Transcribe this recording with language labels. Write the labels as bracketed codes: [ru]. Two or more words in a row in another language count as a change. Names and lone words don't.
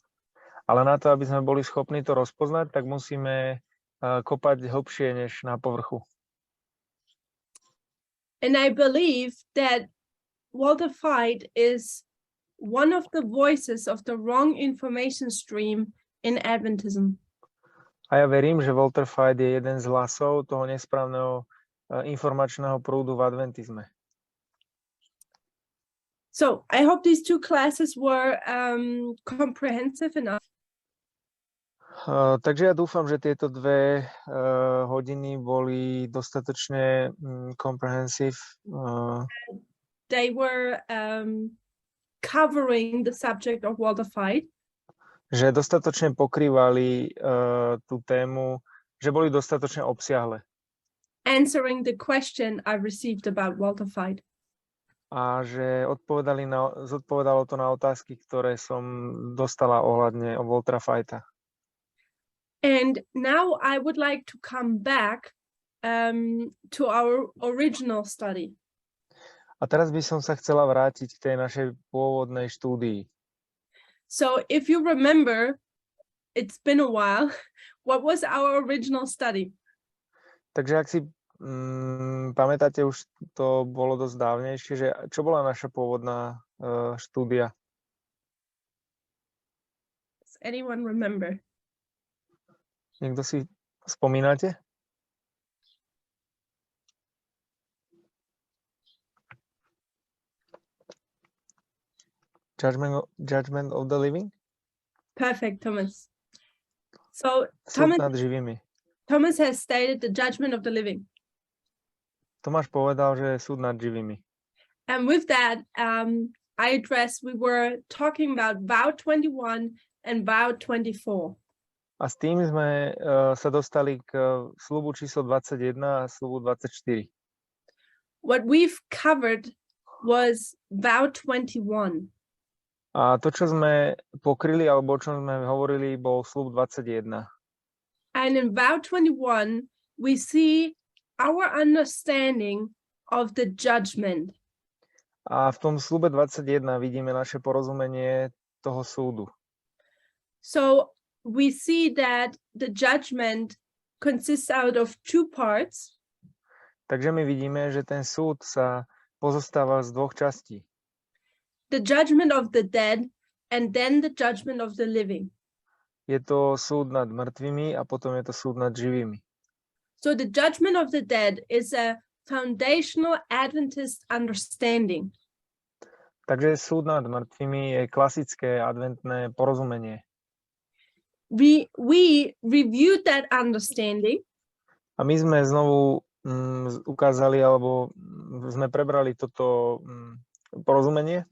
[sk] Ale na to, aby sme boli schopní to rozpoznať, tak musíme kopať hlbšie než na povrchu. [en] And I believe that Walter Fight is one of the voices of the wrong information stream in Adventism. [sk] A ja verím, že Walter Fight je jeden z hlasov toho nesprávneho informačného prúdu v adventizme. [en] So I hope these two classes were comprehensive enough. [sk] Takže ja dúfam, že tieto 2 hodiny boli dostatočne comprehensive. [en] They were covering the subject of Walter Fight. [sk] Že dostatočne pokrývali tú tému, že boli dostatočne obsiahle. [en] Answering the question I received about Walter Fight. [sk] A že zodpovedalo to na otázky, ktoré som dostala ohľadne Waltera Fighta. [en] And now I would like to come back to our original study. [sk] A teraz by som sa chcela vrátiť k tej našej pôvodnej štúdii. [en] So if you remember, it's been a while, what was our original study? [sk] Takže ak si pamätáte, už to bolo dosť dávnejšie, že čo bola naša pôvodná štúdia? [en] Does anyone remember? [sk] Niekto si spomínate? [en] Judgment of the living? Perfect, Thomas. So [sk] Súd nad živými. [en] Thomas has stated the judgment of the living. [sk] Tomáš povedal, že súd nad živými. [en] And with that, we were talking about vow 21 and vow 24. [sk] A s tým sme sa dostali k sľubu číslo 21 a sľubu 24. [en] What we've covered was vow 21. [sk] A to, čo sme pokryli, alebo o čom sme hovorili, bol sľub 21. [en] And in vow 21, we see our understanding of the judgment. [sk] A v tom sľube 21 vidíme naše porozumenie toho súdu. [en] So we see that the judgment consists out of two parts. [sk] Takže my vidíme, že ten súd sa pozostáva z dvoch častí. [en] The judgment of the dead and then the judgment of the living. [sk] Je to súd nad mŕtvými a potom je to súd nad živými. [en] So the judgment of the dead is a foundational Adventist understanding. [sk] Takže súd nad mŕtvými je klasické adventné porozumenie. [en] We reviewed that understanding. [sk] A my sme znovu ukázali, alebo sme prebrali toto porozumenie.